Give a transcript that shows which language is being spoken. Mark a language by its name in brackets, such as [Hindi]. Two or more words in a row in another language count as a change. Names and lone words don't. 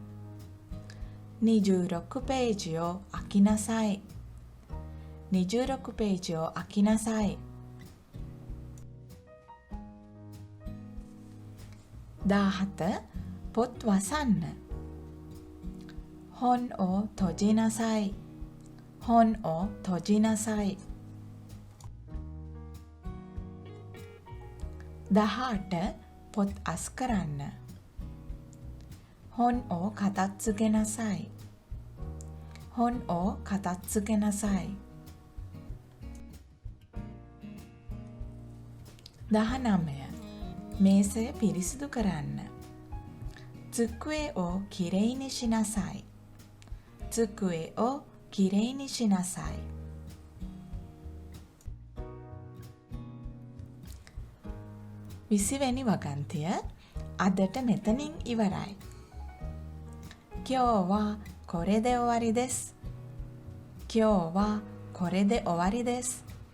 [Japanese] 26 ページを開きなさい。26ページを開きなさい。 [Sinhala] 17පොත් වසන්න. [Japanese] 本を閉じなさい。本を閉じなさい。 [Sinhala] 18පොත් අස් කරන්න. [Japanese] 本を片付けなさい。本を片付けなさい。 [Sinhala] දහනමය මේසය පිරිසිදු කරන්න. [Japanese] 机をきれいにしなさい。机をきれいにしなさい。 [Sinhala] විසිවැනි වගන්තිය අදට මෙතනින් ඉවරයි. [Japanese] 今日はこれで終わりです。今日はこれで終わりです。